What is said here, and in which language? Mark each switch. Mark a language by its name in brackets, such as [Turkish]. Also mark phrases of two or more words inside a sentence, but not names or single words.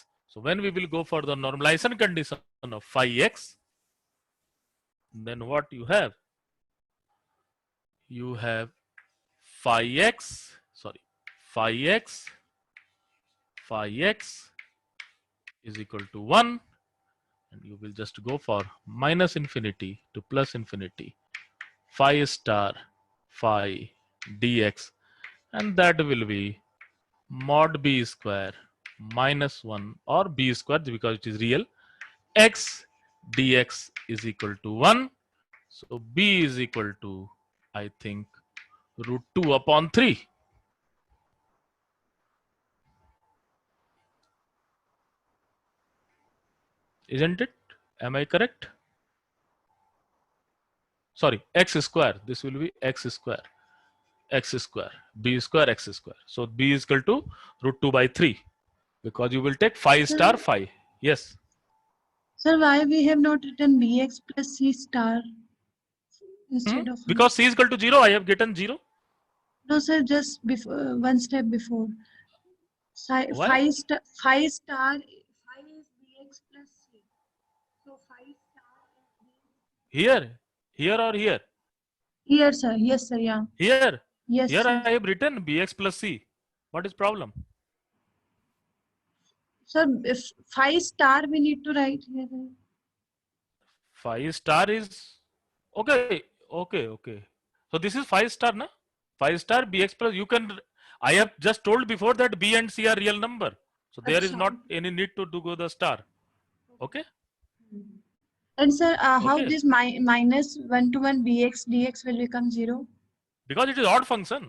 [English] So when we will go for the normalization condition of phi x, then what you have? You have phi x, sorry, phi x is equal to 1, and you will just go for minus infinity to plus infinity phi star phi dx, and that will be mod b square minus 1 or b square because it is real x dx is equal to 1. So b is equal to, I think, root 2 upon 3. Isn't it? Am I correct? Sorry, x square. This will be x square, b square, x square. So b is equal to root 2 by 3 because you will take phi star phi. Yes. Sir, why we have not written bx plus c star instead of Because c is equal to 0, I have gotten 0. no, sir, just before one step before. Why? Phi is bx plus c. So phi star is Here or here? here, sir. Yes, sir. Yeah. Here. Yes, Here sir. I have written bx plus c. What is problem? Sir, if phi star we need to write here. Phi star is okay. So this is phi star, na? Phi star bx plus, you can, I have just told before that b and c are real number. So there is not any need to do go the star. Okay. And sir, how Okay. this minus 1 to 1 bx dx will become 0? Because it is odd function.